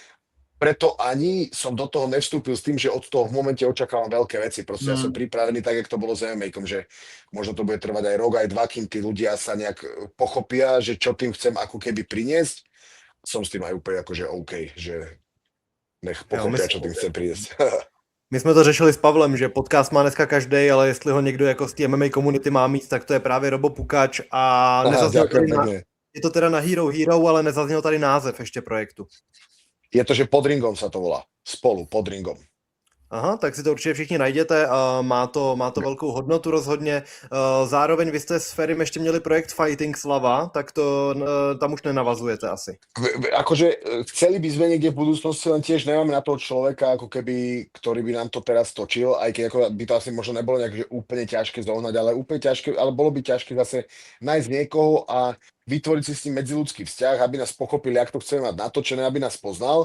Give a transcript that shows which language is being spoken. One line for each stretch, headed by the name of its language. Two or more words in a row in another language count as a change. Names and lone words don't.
Slovak: Preto ani som do toho nevstúpil s tým, že od toho v momente očakávam veľké veci. Proste ja som pripravený tak, jak to bolo s MMA-kom, že možno to bude trvať aj rok, aj dva, kým tí ľudia sa nejak pochopia, že čo tým chcem ako keby priniesť. Som s tým aj úplne akože OK, že nech pochopia, čo tým chcem priniesť.
Czech: My jsme to řešili s Pavlem, že podcast má dneska každý, ale jestli ho někdo jako z té MMA komunity má mít, tak to je právě Robo Pukač a je to teda na Hero, ale nezazněl tady název ještě projektu.
Slovak: Je to, že Pod ringom sa to volá. Spolu, Pod ringom.
Czech: Aha, tak si to určitě všichni najděte, má to velkou hodnotu rozhodně. Zároveň vy jste s Ferim ještě měli projekt Fighting Slava, tak to tam už nenavazujete asi.
Slovak: Akože chceli by sme niekde v budúcnosti, len tiež nemáme na toho človeka, ako keby, ktorý by nám to teraz točil, aj keď ako by to asi možno nebolo nejak že úplne ťažké zohnať, ale úplne ťažké, ale bolo by ťažké zase nájsť niekoho a vytvoriť si s ním medziľudský vzťah, aby nás pochopili, jak to chceme mať natočené, aby nás poznal.